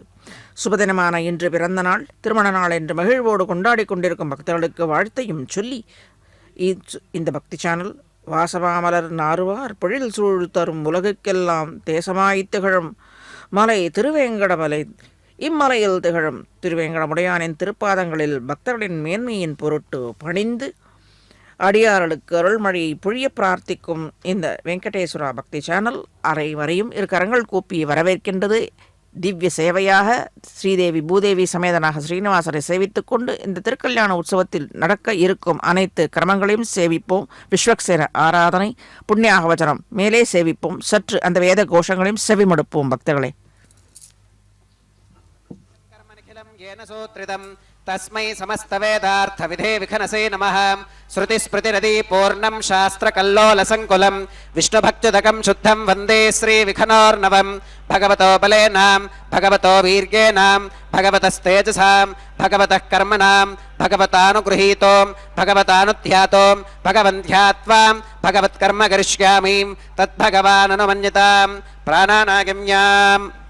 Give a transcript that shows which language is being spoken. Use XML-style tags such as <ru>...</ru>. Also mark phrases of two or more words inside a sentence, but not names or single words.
<ta>சுபதினமான இன்று பிறந்த நாள் திருமண நாள் என்று மகிழ்வோடு கொண்டாடி கொண்டிருக்கும் பக்தர்களுக்கு வாழ்த்தையும் சொல்லி இந்த பக்தி சேனல் வாசவாமலர் நாறுவார் பொழில் சூழ் தரும் உலகுக்கெல்லாம் தேசமாய் திகழும் மலை திருவேங்கடமலை இம்மலையில் திகழும் திருவேங்கடமுடையானின் திருப்பாதங்களில் பக்தர்களின் மேன்மையின் பொருட்டு பணிந்து அடியார்களுக்கு அருள்மழையை பொழிய பிரார்த்திக்கும் இந்த வெங்கடேஸ்வரா பக்தி சேனல் அனைவரையும் இரு கரங்கள் கூப்பி வரவேற்கின்றது. திவ்ய சேவையாக ஸ்ரீதேவி பூதேவி சமேதனாக ஸ்ரீனிவாசரை சேவித்துக் கொண்டு இந்த திருக்கல்யாண உற்சவத்தில் நடக்க இருக்கும் அனைத்து கிரமங்களையும் சேவிப்போம். விஸ்வக்சேன ஆராதனை புண்ணியாக வச்சனம் மேலே சேவிப்போம். சற்று அந்த வேத கோஷங்களையும் செவிமடுப்போம் பக்தர்களே.</ta> <sa>तस्मै समस्तवेदार्थविधे विखनसे नमः. श्रुतिस्मृतिरदि पूर्णं शास्त्रकल्लोलसङ्कुलं विष्णुभक्त्युदकं शुद्धं वन्दे श्रीविखनोर्नवं. भगवतो बलेनां भगवतो वीर्येणां भगवतस्तेजसां भगवतः कर्मणां भगवतानुगृहीतो भगवतानुध्यातो भगवन्ध्यात्वां भगवत्कर्म करिष्यामि तद्भगवाननुमन्यतां प्राणानागम्याम्.</sa>